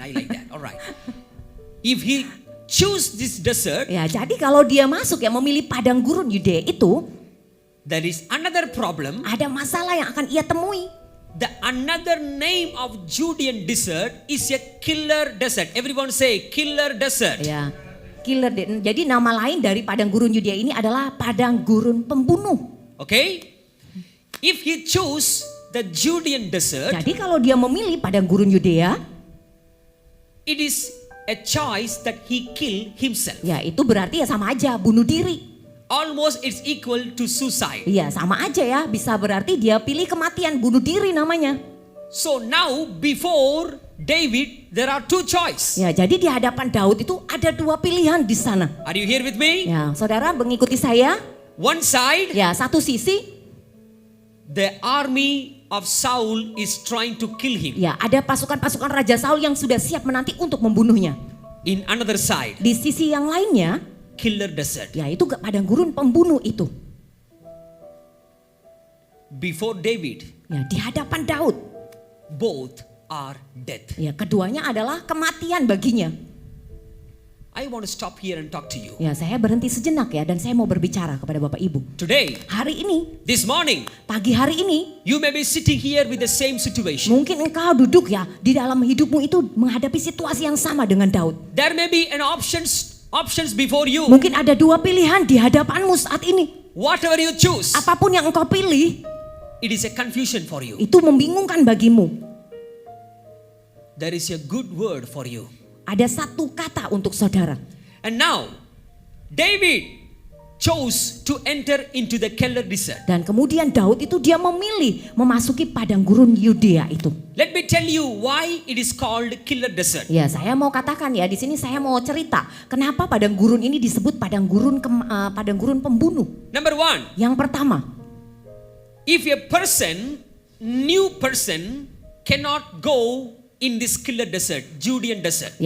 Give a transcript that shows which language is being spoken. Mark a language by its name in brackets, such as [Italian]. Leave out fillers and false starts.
[English] I like that. All right. If he choose this desert, [Indonesian] ya jadi kalau dia masuk ya, memilih padang gurun Yudea itu, [English] there is another problem. [Indonesian] ada masalah yang akan ia temui. [English] The another name of Judean desert is a killer desert. Everyone say killer desert. [Indonesian] Ya, jadi nama lain dari padang gurun Yudea ini adalah padang gurun pembunuh. [English] Okay? If he choose the Judean desert, [Indonesian] Jadi kalau dia memilih padang gurun Yudea, [English] it is a choice that he kill himself. [Indonesian] ya itu berarti ya sama aja bunuh diri. [English] Almost it's equal to suicide. [Indonesian] Iya sama aja ya, bisa berarti dia pilih kematian, bunuh diri namanya. [English] So now before David, there are two choices. [Indonesian] Ya jadi di hadapan Daud itu ada dua pilihan di sana. [English] Are you here with me? [Indonesian] Ya saudara mengikuti saya. [English] One side, [Indonesian] Ya satu sisi, [English] the army of Saul is trying to kill him. [Indonesian] ya ada pasukan-pasukan Raja Saul yang sudah siap menanti untuk membunuhnya. [English] In another side, [Indonesian] Di sisi yang lainnya, [English] killer desert. [Indonesian] ya itu padang gurun pembunuh itu. [English] Before David, [Indonesian] Ya di hadapan Daud, [English] both are dead. [Indonesian] ya keduanya adalah kematian baginya. [English] I want to stop here and talk to you. [Indonesian] Ya saya berhenti sejenak ya, dan saya mau berbicara kepada Bapak Ibu. [English] Today, [Indonesian] Hari ini, [English] this morning, [Indonesian] pagi hari ini, [English] you may be sitting here with the same situation. [Indonesian] mungkin engkau duduk ya di dalam hidupmu itu menghadapi situasi yang sama dengan Daud. [English] There may be an options before you. [Indonesian] Mungkin ada dua pilihan di hadapanmu saat ini. [English] Whatever you choose, [Indonesian] Apapun yang engkau pilih, [English] it is a confusion for you. [Indonesian] itu membingungkan bagimu. [English] There is a good word for you. [Indonesian] Ada satu kata untuk saudara. [English] And now, David chose to enter into the killer desert. [Indonesian] Dan kemudian Daud itu dia memilih memasuki padang gurun Yudea itu. [English] Let me tell you why it is called killer desert. [Indonesian] Ya, saya mau katakan ya, di sini saya mau cerita kenapa padang gurun ini disebut padang gurun pembunuh. [English] Number one, [Indonesian] Yang pertama, [English] if a new person cannot go in this killer desert, Judean desert.